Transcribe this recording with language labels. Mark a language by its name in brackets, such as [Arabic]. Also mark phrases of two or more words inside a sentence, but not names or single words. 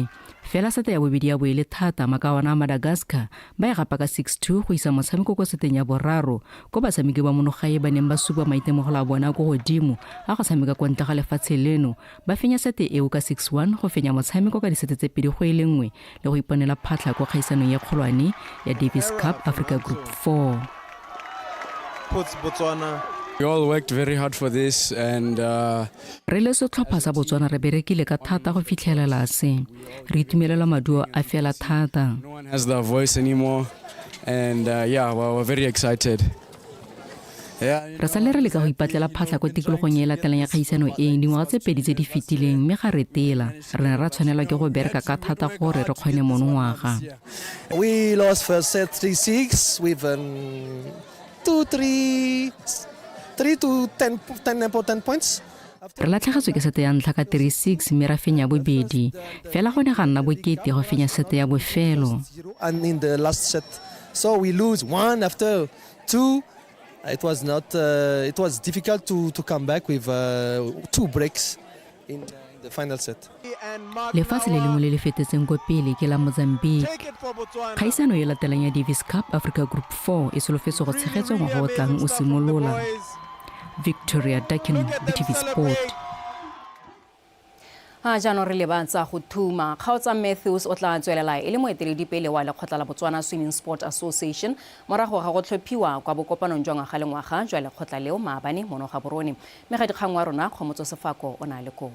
[Tswana] Fela sete ya bobedi ya boele thata makawana a Madagascar ba e gapa ka 6-2 go isa motshameko kwa seteng ya boraro ko batshameki ba monogae ba neng ba supa maitemogelo a bona go godimo a go tshameka kwa ntle ga lefatshe leno ba fenya sete eo ka 6-1 go fenya motshameko ka disete tse 2-1 le go iponela phatla kwa kgaisanong ya kgolwane ya Davis Cup Africa Group 4. Botswana. [English] We all worked very hard for this and [Tswana] re le setlhopha sa Botswana re berekile ka thata go fitlhelela se. Re itumelela maduo a fela thata. [English] No one has the voice anymore and we're very excited. [Tswana] Re sale re le ka go ipatlela phatla kwa tikologong e latelang ya kgaisano e dingwaga tse 2 tse di fetileng mme ga re tela re ne ra tshwanelwa ke go bereka ka thata gore re kgone monongwaga. [English] We lost first set 3-6 with 3 to 10 important points. [Tswana] Re latlhegetswe ke sete ya ntlha ka 3-6 mme ra fenya bobedi fela go ne ga nna bokete go fenya sete ya bofelo. [English] And in the last set So we lose 1 after 2. It was not. It was difficult to come back with 2 breaks in the final set. [Tswana] lefatshe le lengwe le le fetetseng kwa pele ke la Mozambique. Kgaisano e latelang ya Davis Cup Africa Group 4 e solofetse go tshegetswa ngwaga o tlang o simolola. Victoria Dakin, BTV Sport. jaanong re lebantsa go thuma kgaotsa Matthews o tla tswelela e le moeteledipele wa lekgotla la Botswana Swimming Sport Association morago ga go tlhophiwa kwa bokopanong jwa ngwaga le ngwaga jwa lekgotla leo maabane monoga borone mme ga dikgang wa rona Kgomotso Sefako o na le ko